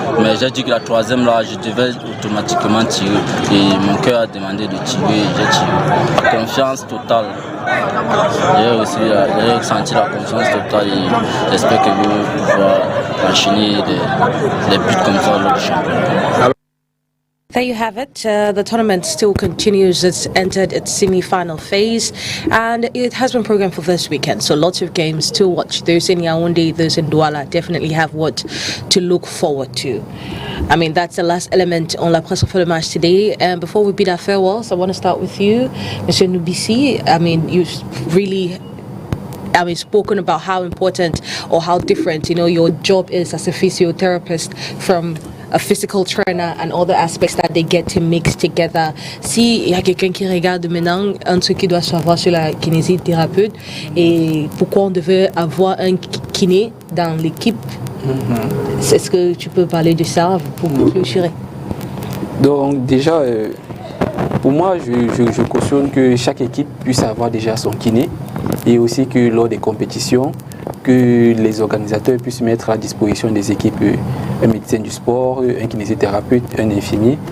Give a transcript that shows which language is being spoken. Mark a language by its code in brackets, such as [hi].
[fr] Mais j'ai dit que la troisième là, je devais automatiquement tirer. Et mon cœur a demandé de tirer, j'ai tiré. Confiance totale. J'ai ressenti la confiance totale et j'espère que vous pouvoir enchaîner des buts comme ça lors du championnat. [en] There you have it. The tournament still continues. It's entered its semi-final phase, and it has been programmed for this weekend. So lots of games to watch. Those in Yaoundé, those in Douala definitely have what to look forward to. I mean, that's the last element on La Presse for the match today. And before we bid our farewells, I want to start with you, Monsieur Nubisi. I mean, you've really spoken about how important or how different, your job is as a physiotherapist from a physical trainer and other aspects that they get to mix together. [fr] Si il y a quelqu'un qui regarde maintenant, un truc qui doit savoir sur la kinésithérapeute et pourquoi on devait avoir un kiné dans l'équipe, est-ce que tu peux parler de ça pour clôturer? Donc déjà, pour moi, je cautionne que chaque équipe puisse avoir déjà son kiné et aussi que lors des compétitions, que les organisateurs puissent mettre à disposition des équipes un médecin du sport, un kinésithérapeute, un infirmier.